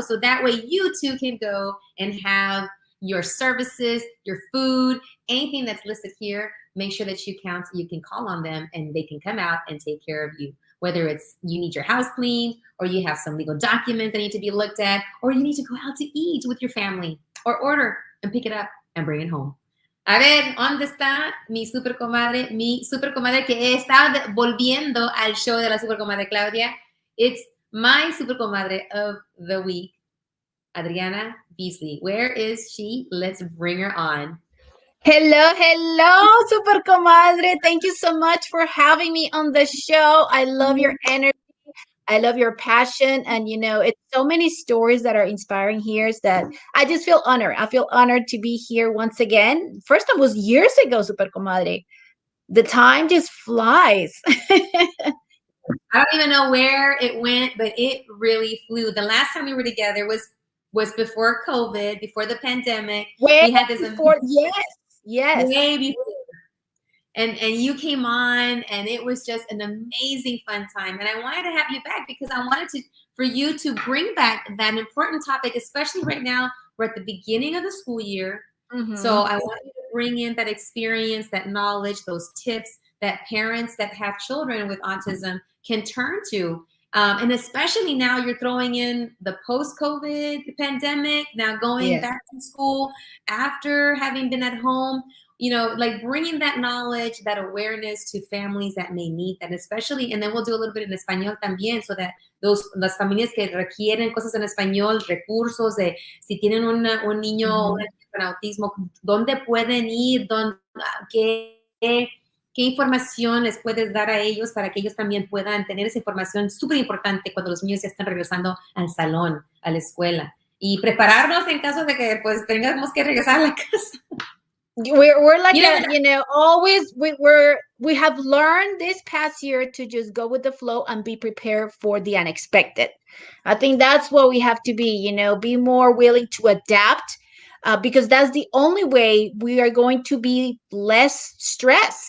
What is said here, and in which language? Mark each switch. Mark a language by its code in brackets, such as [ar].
[en] So that way you too can go and have your services, your food, anything that's listed here. Make sure that you can call on them, and they can come out and take care of you. Whether it's you need your house cleaned, or you have some legal documents that need to be looked at, or you need to go out to eat with your family, or order and pick it up and bring it home. [es] A ver, ¿dónde está mi super comadre? Mi super comadre que está volviendo al show de la super comadre Claudia. [en] It's my super comadre of the week, Adriana Beasley. Where is she? Let's bring her on. Hello, hello, Super Comadre. Thank you so much for having me on the show. I love your energy. I love your passion. And, it's so many stories that are inspiring here that I just feel honored. I feel honored to be here once again. First time was years ago, Super Comadre. The time just flies. I don't even know where it went, but it really flew. The last time we were together was before COVID, before the pandemic. Way We had this before, yes. way before. And you came on, and it was just an amazing fun time. And I wanted to have you back because I wanted for you to bring back that important topic, especially right now. We're at the beginning of the school year. Mm-hmm. So I want you to bring in that experience, that knowledge, those tips that parents that have children with autism can turn to. And especially now you're throwing in the post-COVID pandemic, now going back to school after having been at home, like bringing that knowledge, that awareness to families that may need that, especially, and then we'll do a little bit in español [es] también, [en] so that [es] las familias que requieren cosas en español, recursos de si tienen un niño con autismo, dónde pueden ir, qué información les puedes dar a ellos para que ellos también puedan tener esa información súper importante cuando los niños ya están regresando al salón, a la escuela, y prepararnos en caso de que pues tengamos que regresar a la casa. [en] We're like always we have learned this past year to just go with the flow and be prepared for the unexpected. I think that's what we have to be, be more willing to adapt, because that's the only way we are going to be less stressed.